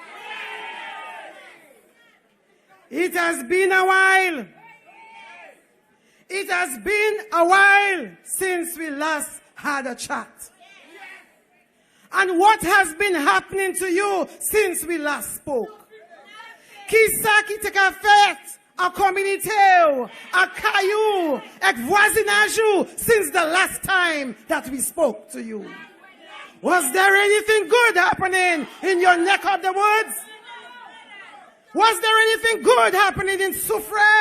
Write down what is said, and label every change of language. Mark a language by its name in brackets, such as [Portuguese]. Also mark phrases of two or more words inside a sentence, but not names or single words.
[English] It has been a while. It has been a while since we last had a chat. And what has been happening to you since we last spoke? [Saint Lucian Creole French] Kisa ki te ka fet a community, a caillou, a voisinage [English] since the last time that we spoke to you. Was there anything good happening in your neck of the woods? Was there anything good happening in Soufrière?